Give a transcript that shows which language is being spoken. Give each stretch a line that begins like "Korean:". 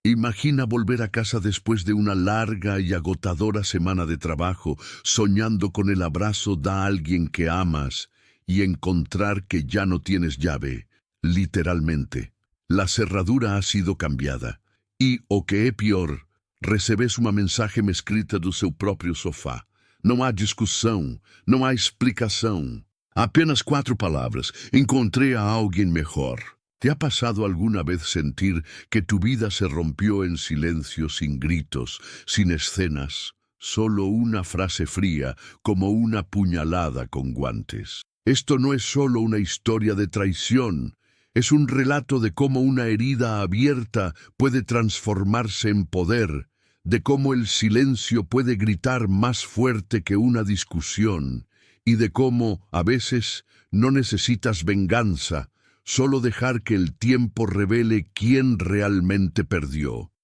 Spanish: Imagina volver a casa después de una larga y agotadora semana de trabajo, soñando con el abrazo de alguien que amas y encontrar que ya no tienes llave, literalmente. La cerradura ha sido cambiada.
Portuguese: Y, o que é pior, recebes uma mensagem escrita do seu próprio sofá. Não há discussão, não há explicação. Apenas 4 palavras.
Spanish: Encontré a alguien mejor. ¿Te ha pasado alguna vez sentir que tu vida se rompió en silencio, sin gritos, sin escenas? Solo una frase fría, como una puñalada con guantes. Esto no es solo una historia de traición. Es un relato de cómo una herida abierta puede transformarse en poder, de cómo el silencio puede gritar más fuerte que una discusión, y de cómo, a veces, no necesitas venganza, solo dejar que el tiempo revele quién realmente perdió.